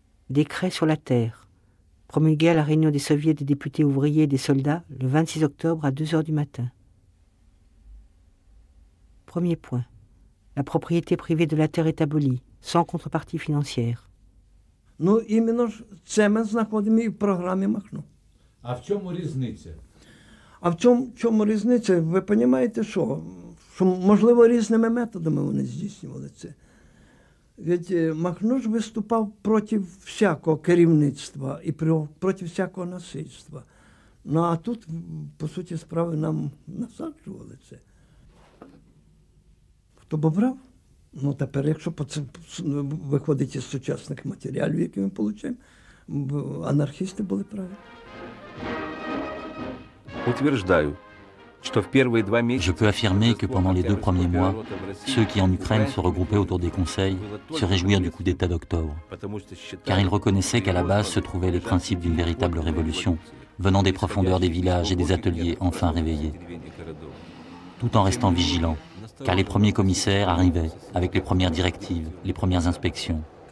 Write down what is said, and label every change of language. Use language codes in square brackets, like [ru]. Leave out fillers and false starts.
[fr] Décret sur la terre. Promulgué à la réunion des soviets des députés ouvriers et des soldats le 26 octobre à 2 heures du matin. Premier point. La propriété privée de la terre est abolie, sans contrepartie financière. [uk] Ну, іменно ж це ми знаходимо і в програмі Махно. А в чому різниця? А в чому різниця? Ви розумієте, що можливо різними методами вони здійснювали це. Ведь Махно ж виступав проти всякого керівництва і проти всякого насильства. Ну, а тут, по суті справи, нам насаджували це. Хто б обрав? Ну, тепер, якщо виходить із сучасних матеріалів, які ми отримуємо, анархісти були праві. [ru] Утверждаю, что в первые 2 месяца... [fr] Je peux affirmer que pendant les 2 premiers mois, ceux qui en Ukraine se regroupaient autour des conseils se réjouirent du coup d'État d'octobre, car ils reconnaissaient qu'à la base se trouvaient les principes d'une véritable révolution, venant des profondeurs des villages et des ateliers enfin réveillés, tout en restant vigilants, car les premiers commissaires arrivaient avec les premières directives, les premières inspections.